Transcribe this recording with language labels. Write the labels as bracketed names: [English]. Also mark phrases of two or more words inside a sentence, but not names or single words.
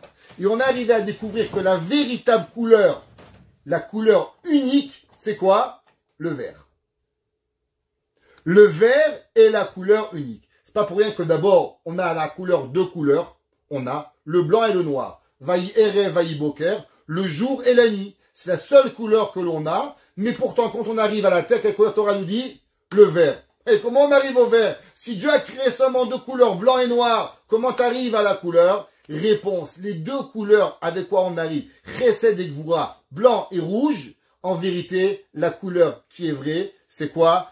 [French] Et on est arrivé à découvrir que la véritable couleur, la couleur unique, c'est quoi? Le vert. Le vert est la couleur unique. C'est pas pour rien que d'abord, on a la couleur deux couleurs. On a le blanc et le noir. [Hebrew] ויהי ערב ויהי בוקר, [French] le jour et la nuit. C'est la seule couleur que l'on a. Mais pourtant, quand on arrive à la tête, quelle couleur Torah nous dit? Le vert. Et comment on arrive au vert? Si Dieu a créé seulement deux couleurs, blanc et noir, comment tu arrives à la couleur? Réponse, les deux couleurs avec quoi on arrive, Chesed et Gvura, blanc et rouge, en vérité, la couleur qui est vraie, c'est quoi?